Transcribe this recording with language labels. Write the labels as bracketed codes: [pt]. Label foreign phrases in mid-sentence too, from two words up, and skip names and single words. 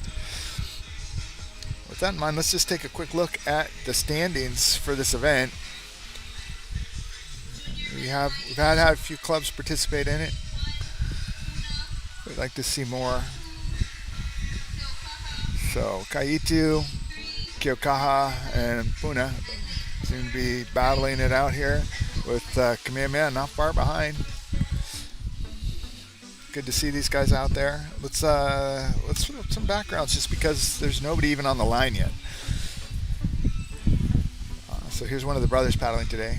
[en] With that in mind, let's just take a quick look at the standings for this event. We've had a few clubs participate in it. We'd like to see more. So ʻEhitu, Keaukaha, and Puna seem to be battling it out here with Kamehameha not far behind. Good to see these guys out there. Let's put up some backgrounds just because there's nobody even on the line yet. So here's one of the brothers paddling today.